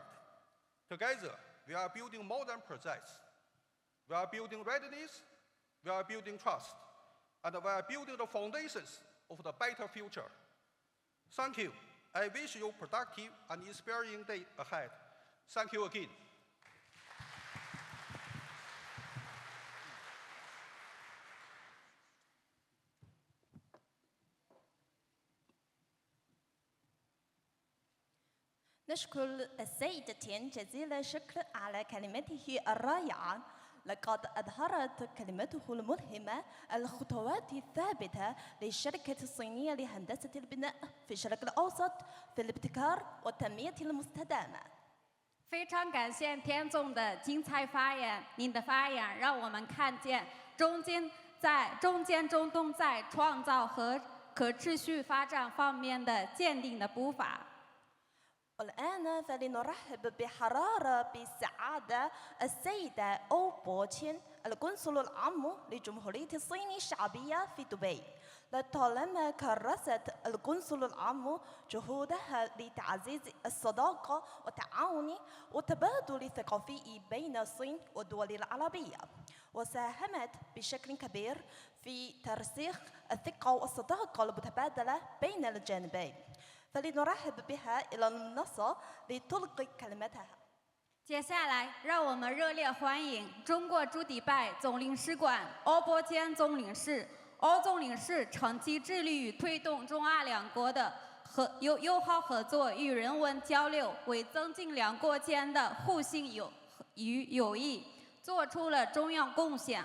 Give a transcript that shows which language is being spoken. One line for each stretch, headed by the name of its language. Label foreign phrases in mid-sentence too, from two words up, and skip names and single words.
English: Together, we are building modern projects. We are building readiness, we are building trust, and we are building the foundations of the better future. Thank you. I wish you a productive and inspiring day ahead. Thank you again.
Arabic: نشكر السيد تين جزيل الشكر على كلمته الرائعة. لقد أظهرت كلمته الملهمة الخطوات الثابتة للشركة الصينية لهندسة البناء في الشرق الأوسط في الابتكار والتنمية المستدامة.
Chinese: 非常感谢田总的精彩发言，您的发言让我们看见中间中东在创造和可持续发展方面的坚定的步伐。
Arabic: والآن فلنرحب بحرارة بسعادة السيدة أو بوتشين القنصل العام لجمهورية الصين الشعبية في دبي. لطالما كرست القنصل العام جهودها لتعزيز الصداقة والتعاون والتبادل الثقافي بين الصين والدول العربية، وساهمت بشكل كبير في ترسيخ الثقة والصداقة المتبادلة بين الجانبين. فلنرحب بها إلى المنصة لتلقي كلمتها.
Chinese: 接下来，让我们热烈欢迎中国驻迪拜总领事馆欧波坚总领事。欧总领事长期致力于推动中阿两国的友好合作与人文交流，为增进两国间的互信与友谊做出了重要贡献。